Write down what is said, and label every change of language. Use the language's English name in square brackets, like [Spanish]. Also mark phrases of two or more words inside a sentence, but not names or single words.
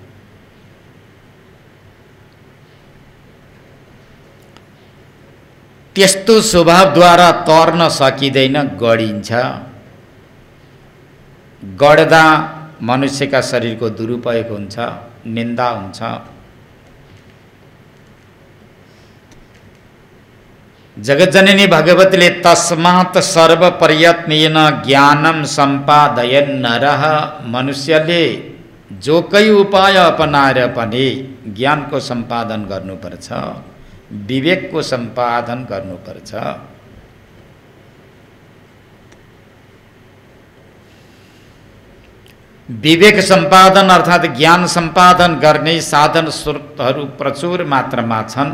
[Nepali] त्यस्तो स्वभावद्वारा तर्न सकिँदैन, गडिन्छ। गड्दा मनुष्यका शरीरको दुरुपयोग हुन्छ, निन्दा हुन्छ। जगज्जननी भगवतीले [Sanskrit] तस्मात् सर्वप्रयत्नेन ज्ञानं सम्पादयन् नरः, [Nepali] मनुष्यले जोकै उपाय अपनाएर पनि ज्ञानको सम्पादन गर्नुपर्छ, विवेकको सम्पादन गर्नुपर्छ। विवेक सम्पादन अर्थात ज्ञान सम्पादन गर्ने साधन स्रोतहरू प्रचुर मात्रामा छन्।